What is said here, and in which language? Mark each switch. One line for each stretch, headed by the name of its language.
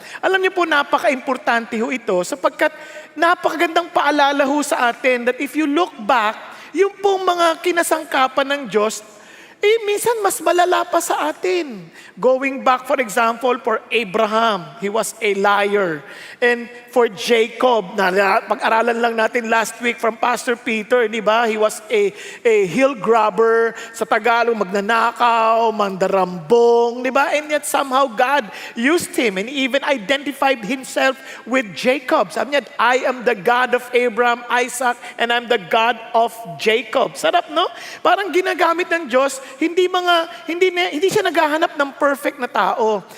Filipino: Alam niyo po, napaka-importante ho ito sapagkat napakagandang paalala ho sa atin
English: that if you look back,
Filipino: yung pong mga kinasangkapan ng Diyos, minsan mas malala pa sa atin.
English: Going back, for example, for Abraham, he was a liar. And for Jacob,
Filipino: pag-aralan lang natin
English: last week from Pastor Peter,
Filipino: di ba?
English: He was a hill grabber,
Filipino: sa Tagalog, magnanakaw, mandarambong, di ba?
English: And yet somehow God used him and even identified himself with Jacob.
Filipino: Sabi niya,
English: I am the God of Abraham, Isaac, and I'm the God of Jacob.
Filipino: Sarap, no? Parang ginagamit ng Diyos, hindi siya naghahanap ng perfect na tao.